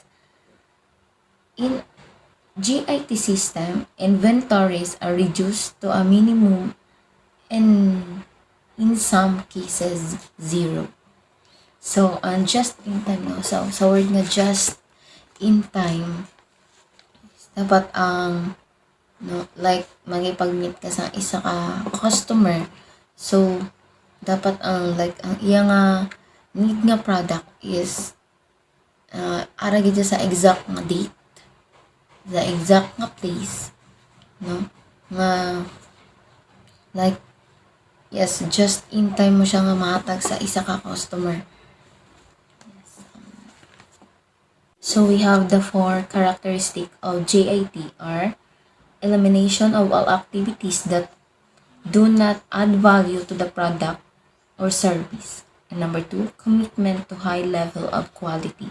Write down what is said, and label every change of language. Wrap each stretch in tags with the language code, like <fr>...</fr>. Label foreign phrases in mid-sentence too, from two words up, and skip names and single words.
<en>In GIT system, inventories are reduced to a minimum and in some cases zero.</en> <hil>So,</hil> <en>just in time</en> <hil>no. So, sa word nga</hil> <en>just in time,</en> <hil>dapat ang no, like magipag-meet ka sa isa ka customer. So, dapat ang like ang iya nga need nga product is ara gid sa exact nga date, the exact nga place, no? Nga</hil> <en>Like, yes, just in time</en> <hil>mo siya nga mahatag sa isa ka customer.</hil> <en>So we have the four characteristic of JIT are elimination of all activities that do not add value to the product or service. And number two, commitment to high level of quality.</en>